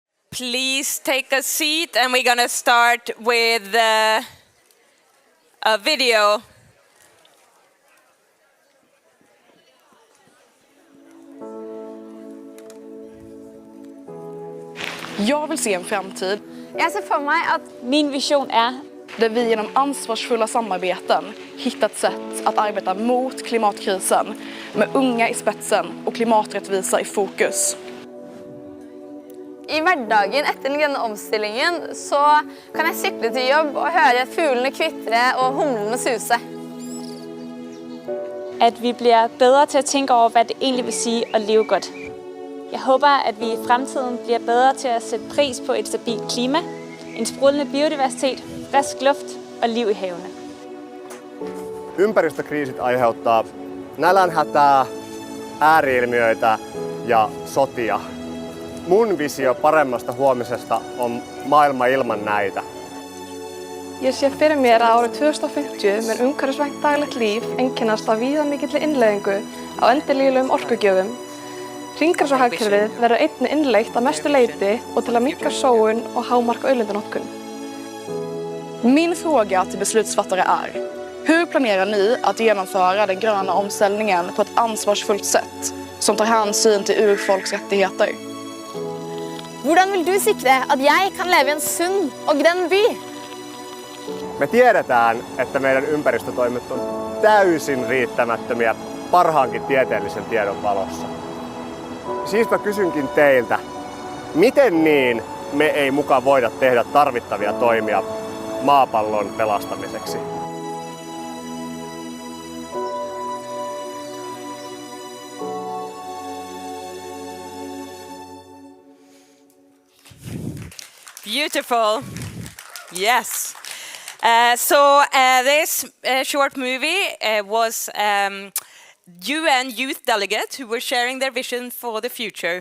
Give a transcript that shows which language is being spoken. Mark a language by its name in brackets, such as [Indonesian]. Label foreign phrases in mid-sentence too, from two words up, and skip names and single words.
[English] Please take a seat, and we're going to start with a video. [Swedish] Jag vill se en framtid. Jag ser för mig att min vision är där vi genom ansvarsfulla samarbeten hittat sätt att arbeta mot klimatkrisen med unga i spetsen och klimaträttvisa i fokus. [Norwegian] I hverdagen etter den grønne omstillingen så kan jeg sykle til jobb og høre fuglene kvitre og humlene suse. [Danish] at vi bliver bedre til at tænke over, hvad det egentlig vil sige at leve godt. Jeg håber, at vi i fremtiden bliver bedre til at sætte pris på et stabilt klima, en sprudlende biodiversitet, frisk luft og liv i havene. [Finnish] Ympäristökriisit aiheuttaa nälänhätää, ääriilmiöitä ja sotia. Mun visio paremmasta huomisesta on maailma ilman näitä. [Icelandic] Ég sé fyrir mér að árið 2050 mun umhverfisvænt daglegt líf einkennast af víðamikilli innleiðingu á endurnýjanlegum orkugjöfum. Hringrásarhagkerfið verður einnig innleitt að mestu leyti [Swedish] och till att minska [Icelandic] sóun och hámarka auðlindanotkun. [Swedish] Min fråga till beslutsfattare är: hur planerar ni att genomföra den gröna omställningen på ett ansvarsfullt sätt som tar hänsyn till urfolks rättigheter? [Norwegian] Hvordan vil du sikre at jeg kan leve i en sunn og grønn by? [Finnish] Me tiedetään, että meidän ympäristötoimet on täysin riittämättömiä parhaankin tieteellisen tiedon valossa. Siispä kysynkin teiltä, miten niin me ei muka voida tehdä tarvittavia toimia maapallon pelastamiseksi? [English] Beautiful. Yes. This short movie was UN youth delegates who were sharing their vision for the future.